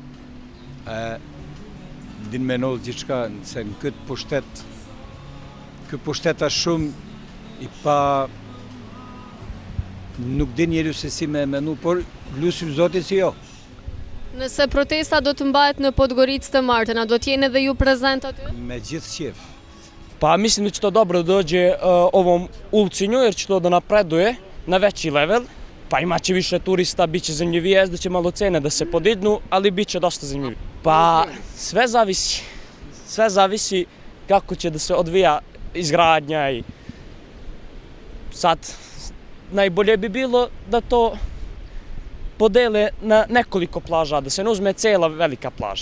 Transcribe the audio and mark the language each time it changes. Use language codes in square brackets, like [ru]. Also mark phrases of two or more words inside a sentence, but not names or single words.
[sq] Din me nëllë gjithçka se në këtë pushtet është shumë i pa... Nuk din njeri se si me menu, por lusim Zotin si jo. Nëse protesta do të mbahet në Podgoricë të martën, a do t'jeni edhe ju prezent aty? Me gjithë qef. [sr] Pa mislim da će to dobro dođe ovom ulicinju jer će to da napreduje na veći level. Pa imaće više turista, bit će zanimljivije, da će malo cene da se podignu, ali bit će dosta zanimljivije. Pa sve zavisi kako će da se odvija izgradnja i sad najbolje bi bilo da to podele na nekoliko plaža, da se ne uzme cela velika plaža.